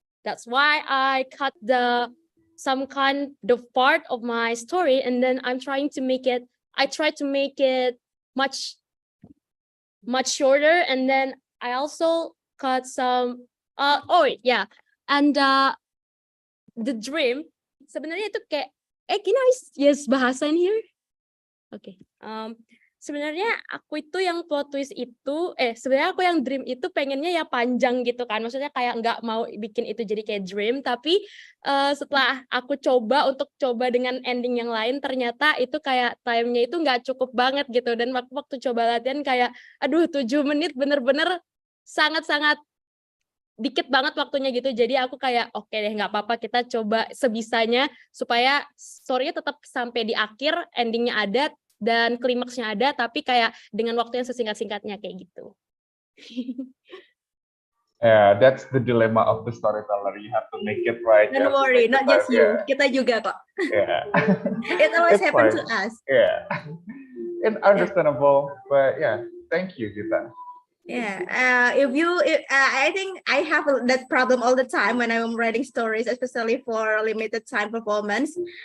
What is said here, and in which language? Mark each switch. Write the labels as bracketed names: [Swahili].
[English] That's why I cut the part of my story, and then I try to make it much shorter, and then I also cut some and the dream [Indonesian] sebenarnya itu kayak [English] can I use bahasa in here? Okay. [Indonesian] Sebenarnya aku itu yang plot twist itu, sebenarnya aku yang dream itu pengennya ya panjang gitu kan, maksudnya kayak nggak mau bikin itu jadi kayak dream, tapi setelah aku coba dengan ending yang lain, ternyata itu kayak time-nya itu nggak cukup banget gitu, dan waktu coba latihan kayak, aduh 7 menit bener-bener sangat-sangat dikit banget waktunya gitu, jadi aku kayak oke deh nggak apa-apa, kita coba sebisanya supaya story-nya tetap sampai di akhir, endingnya ada, dan klimaksnya ada, tapi kayak dengan waktu yang sesingkat-singkatnya kayak gitu. [English] Yeah, that's the dilemma of the storyteller. You have to make it right. Don't worry, not just you. [Indonesian] Kita juga kok. [English] Yeah. It always happens to us. Yeah. It's understandable, but yeah, thank you, Gita. Yeah, I think I have that problem all the time when I'm writing stories, especially for limited time performance.